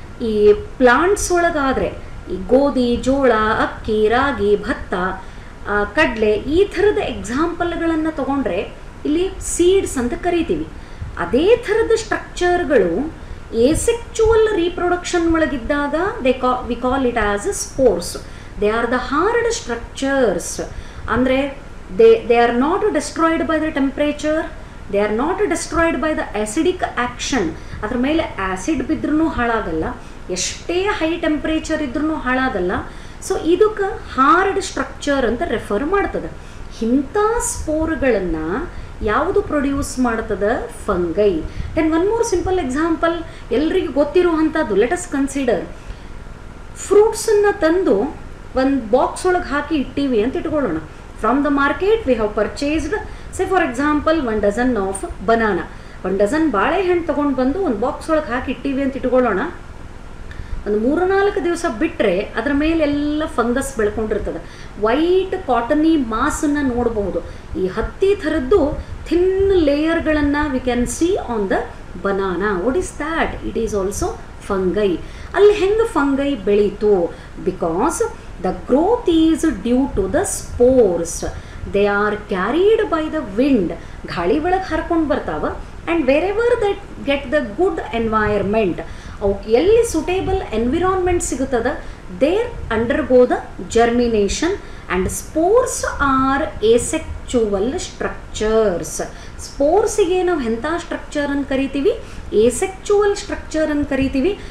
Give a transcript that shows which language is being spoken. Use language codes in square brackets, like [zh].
[kn] ಈ ಪ್ಲಾಂಟ್ಸ್ ಒಳಗಾದರೆ ಈ ಗೋಧಿ, ಜೋಳ, ಅಕ್ಕಿ, ರಾಗಿ, ಭತ್ತ, ಕಡಲೆ ಈ ಥರದ ಎಕ್ಸಾಂಪಲ್ಗಳನ್ನು ತಗೊಂಡ್ರೆ ಇಲ್ಲಿ ಸೀಡ್ಸ್ ಅಂತ ಕರಿತೀವಿ. ಅದೇ ಥರದ ಸ್ಟ್ರಕ್ಚರ್ಗಳು ಏಸೆಕ್ಚುವಲ್ reproduction ಒಳಗಿದ್ದಾಗ [en] We call it as spores. They are the hard structures. [kn] ಅಂದರೆ [en] they are not destroyed by the temperature, they are not destroyed by the acidic action. [kn] ಅದರ ಮೇಲೆ ಆ್ಯಸಿಡ್ ಬಿದ್ರೂ ಹಾಳಾಗಲ್ಲ, ಎಷ್ಟೇ ಹೈ ಟೆಂಪ್ರೇಚರ್ ಇದ್ರೂ ಹಾಳಾಗಲ್ಲ. ಸೊ ಇದಕ್ಕೆ ಹಾರ್ಡ್ ಸ್ಟ್ರಕ್ಚರ್ ಅಂತ refer ಮಾಡ್ತದೆ. ಇಂಥ ಸ್ಪೋರ್ಗಳನ್ನು ಯಾವುದು ಪ್ರೊಡ್ಯೂಸ್ ಮಾಡ್ತದೆ? Fungi. [en] then one more simple example [kn] ಎಲ್ರಿಗೂ ಗೊತ್ತಿರುವಂಥದ್ದು. [en] let us consider, [kn] ಫ್ರೂಟ್ಸನ್ನು ತಂದು ಒಂದು ಬಾಕ್ಸ್ ಒಳಗೆ ಹಾಕಿ ಇಟ್ಟೀವಿ ಅಂತ ಇಟ್ಕೊಳ್ಳೋಣ. [en] From the market we have purchased, say for example 1 dozen of banana. [kn] 1 dozen ಬಾಳೆಹಣ್ಣು ತೊಗೊಂಡು ಬಂದು ಒಂದು ಬಾಕ್ಸ್ ಒಳಗೆ ಹಾಕಿ ಇಟ್ಟಿವಿ ಅಂತ ಇಟ್ಕೊಳ್ಳೋಣ. ಒಂದು 3-4 ದಿವಸ ಬಿಟ್ಟರೆ ಅದರ ಮೇಲೆಲ್ಲ ಫಂಗಸ್ ಬೆಳ್ಕೊಂಡಿರ್ತದೆ. ವೈಟ್ ಕಾಟನಿ ಮಾಸನ್ನು ನೋಡಬಹುದು. ಈ ಹತ್ತಿ ಥರದ್ದು thin ಲೇಯರ್ಗಳನ್ನು [en] We can see on the banana. What is that? It is also fungi. [kn] ಅಲ್ಲಿ ಹೆಂಗೆ fungi ಬೆಳೀತು? Because [en] the growth is due to the spores. They are carried by the wind. [kn] ಗಾಳಿ ಒಳಗೆ ಹರ್ಕೊಂಡು ಬರ್ತಾವ. [en] and wherever that get the good environment, [kn] ಅವಕ್ಕೆ ಎಲ್ಲಿ suitable environment ಸಿಗುತ್ತದೆ, [en] There undergo the germination. And spores are asexual structures. [kn] ಸ್ಪೋರ್ಸಿಗೆ ನಾವು ಎಂಥ structure ಅಂತ ಕರಿತೀವಿ? ಏಸೆಕ್ಚುವಲ್ ಸ್ಟ್ರಕ್ಚರ್ ಅಂತ ಕರಿತೀವಿ.